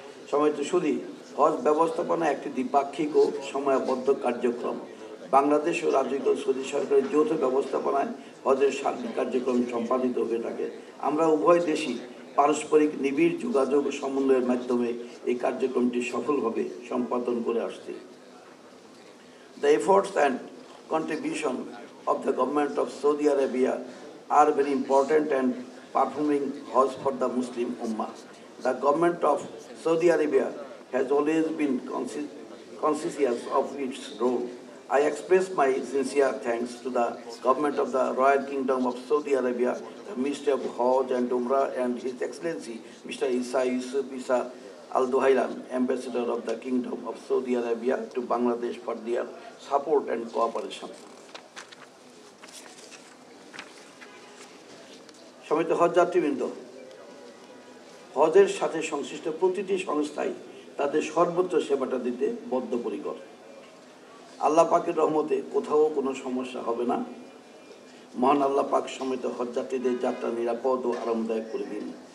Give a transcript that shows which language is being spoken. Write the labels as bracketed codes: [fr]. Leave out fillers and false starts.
[bn] সম্মানিত সুধী, হজ ব্যবস্থাপনা একটি দ্বিপাক্ষিক ও সময়াবদ্ধ কার্যক্রম। বাংলাদেশ ও রাজ্যিক সৌদি সরকারের যৌথ ব্যবস্থাপনায় হজের সার্বিক কার্যক্রম সম্পাদিত হয়ে থাকে। আমরা উভয় দেশই পারস্পরিক নিবিড় যোগাযোগ ও সমন্বয়ের মাধ্যমে এই কার্যক্রমটি সফলভাবে সম্পাদন করে আসছি। [en] The efforts and contribution of the government of Saudi Arabia are very important and performing Hajj for the Muslim Ummah. The government of Saudi Arabia has always been conscious of its role. I express my sincere thanks to the government of the Royal Kingdom of Saudi Arabia, the Ministry of Hajj and Umrah, and His Excellency Mr. Isa Yusuf Isa Al Duhailan, Ambassador of the Kingdom of Saudi Arabia to Bangladesh, for their support and cooperation. [bn] সম্মানিত হজযাত্রীবৃন্দ, হজের সাথে সংশ্লিষ্ট প্রতিটি সংস্থাই তাদের সর্বোচ্চ সেবাটা দিতে বদ্ধপরিকর। আল্লাহ পাকের রহমতে কোথাও কোনো সমস্যা হবে না। মহান আল্লাহ পাক সম্মিলিত হজযাত্রীদের যাত্রা নিরাপদ ও আরামদায়ক করে দিন।